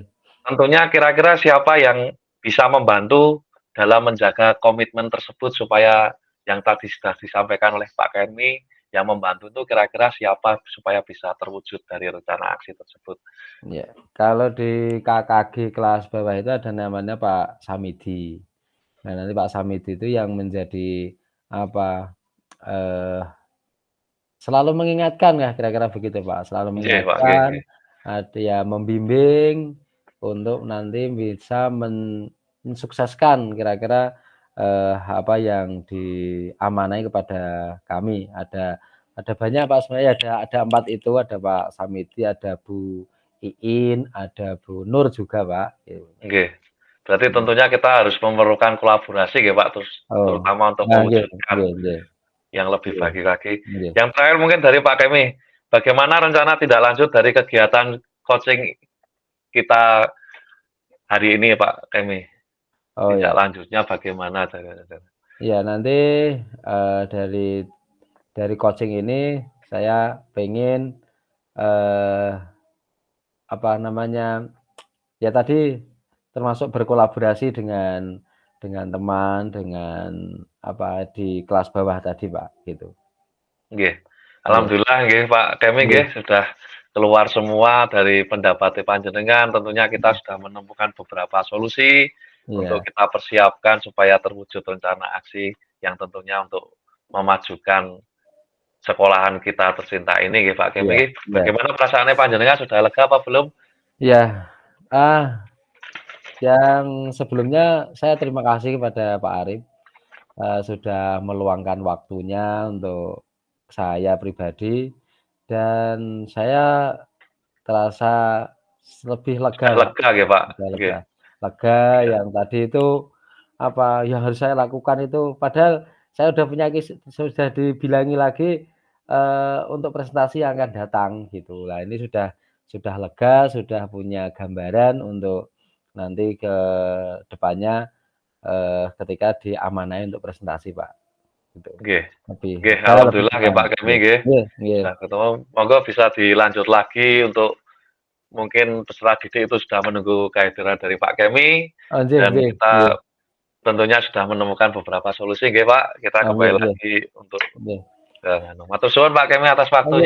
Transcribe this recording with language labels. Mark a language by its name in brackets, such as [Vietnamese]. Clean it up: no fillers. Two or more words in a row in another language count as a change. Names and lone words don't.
[Indonesian] Tentunya kira-kira siapa yang bisa membantu dalam menjaga komitmen tersebut supaya yang tadi sudah disampaikan oleh Pak Kemi yang membantu itu kira-kira siapa supaya bisa terwujud dari rencana aksi tersebut? Ya, kalau di KKG kelas bawah itu ada namanya Pak Samidi. Nah, nanti Pak Samidi itu yang menjadi apa, eee, selalu mengingatkan ya kira-kira begitu Pak, selalu [Javanese] Nggih, Pak, nggih, [Indonesian] mengingatkan, nggih. ya membimbing untuk nanti bisa mensukseskan kira-kira, apa yang diamanai kepada kami. Ada banyak Pak sebenarnya, ada 4 itu, ada Pak Samidi, ada Bu Iin, ada Bu Nur juga Pak, gitu. Nggih. Berarti Mhm. tentunya kita harus memerlukan kolaborasi nggih, Pak, Oh, terutama untuk nah nggih mewujudkan [Javanese] nggih nggih, [Indonesian] yang lebih nggih baik lagi. nggih. Yang terakhir mungkin dari Pak Kemi, bagaimana rencana tindak lanjut dari kegiatan coaching kita hari ini Pak Kemi? Oh Tindak ya. lanjutnya bagaimana? Iya nanti, dari coaching ini saya pengen, eee, apa namanya, ya tadi termasuk berkolaborasi dengan teman, dengan apa, di kelas bawah tadi Pak, gitu. Nggih. Iya Alhamdulillah nggih Pak Kemi iya nggih sudah keluar semua dari pendapat panjenengan, tentunya kita sudah menemukan beberapa solusi untuk iya kita persiapkan supaya terwujud rencana aksi yang tentunya untuk memajukan sekolahan kita tercinta ini nggih Pak Kemi iya nggih. iya Bagaimana perasaannya panjenengan sudah lega apa belum? iya. Yang sebelumnya saya terima kasih kepada Pak Arif, sudah meluangkan waktunya untuk saya pribadi dan saya terasa lebih lega Sudah Pak, lega nggih Pak? sudah Nggih. lega. Lega Iya. yang tadi itu, apa, yang harus saya lakukan itu padahal saya udah punya sudah dibilangi lagi, untuk presentasi yang akan datang gitu. Nah ini sudah lega, sudah punya gambaran untuk nanti ke depannya, ketika diamanai untuk presentasi Pak, gitu. Nggih. Lebih Nggih, saya lebih alhamdulillah nggih tenang, Pak Kemi nggih nggih. [Javanese] nggih nggih. [Indonesian] Sudah ketemu, monggo bisa dilanjut lagi untuk mungkin peserta didik itu sudah menunggu kehadiran dari Pak Kemi Oh nggih dan [Javanese] nggih nggih. [Indonesian] kita tentunya sudah menemukan beberapa solusi nggih Pak. Kita Oh nggih kembali nggih lagi untuk nggih. [Javanese] matur suwun [Indonesian] Pak Kemi atas Oh nggih